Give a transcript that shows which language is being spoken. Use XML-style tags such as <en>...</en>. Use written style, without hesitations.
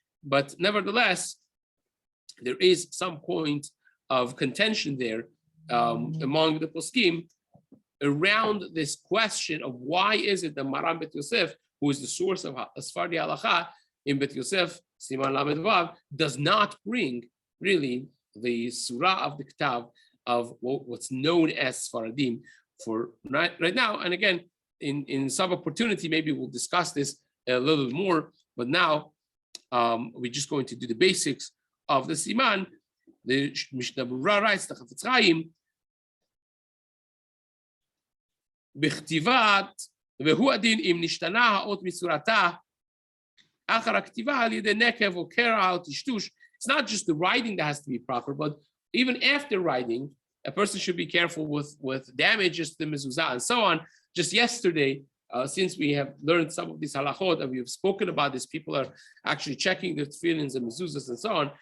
<en>But nevertheless, there is some point of contention there among the poskim around this question of why is it that Maran Bet Yosef, who is the source of Sfardi Halacha in Bet Yosef, Siman Lamed Vav, does not bring really the surah of the Ktav of what's known as Sfaradim for right now. And again, in some opportunity, maybe we'll discuss this a little more, but now we're just going to do the basics of the Siman. The Mishna Berurah writes, the Chafetz Chaim,</en> <he>בכתיבת, והוא הדין אם נשתנה האות מצורתה, אחר הכתיבה על ידי נקב או קרע או טשטוש.</he> <en>It's not just the writing that has to be proper, but even after writing, a person should be careful with damages to the mezuzah and so on. Just yesterday, since we have learned some of these halachot and we have spoken about this, people are actually checking their tefillins and mezuzahs and so on.</en>